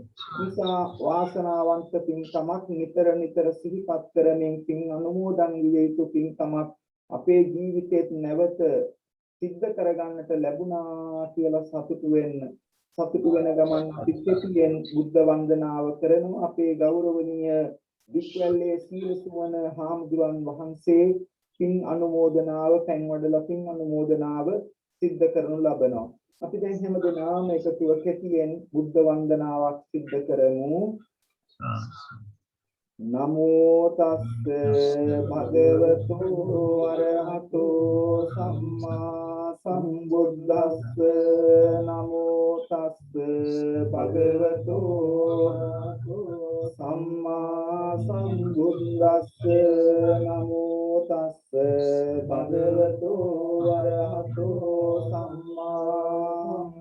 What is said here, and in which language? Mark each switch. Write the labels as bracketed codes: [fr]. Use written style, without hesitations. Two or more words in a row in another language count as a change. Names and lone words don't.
[si] නිසා වාසනාවන්ත පින්කමක් නිතර සිහිපත් කරමින් පින් අනුමෝදන් විය යුතු පින්කමක් අපේ ජීවිතේත් නැවත සිද්ධ කරගන්නට ලැබුණා කියලා සතුටු වෙන ගමන් අපි කෙටියෙන් බුද්ධ වන්දනාව කරනවා. අපේ ගෞරවනීය විශ්වල්ලේ සීල සුවන හාමුදුරන් වහන්සේ පින් අනුමෝදනාව පැන්වඩලා පින් අනුමෝදනාව සිද්ධ කරනු ලබනවා. අපි දැන් හැමදෙනාම එකතුව කෙටියෙන් බුද්ධ වන්දනාවක් සිද්ධ කරමු. [pi] නමෝ තස්ස භගවතු අරහතෝ සම්මා සම්බුද්දස්ස නමෝ තස්ස භගවතු සම්මා සම්බුද්දස්ස නමෝ තස්ස භගවතු අරහතෝ සම්මා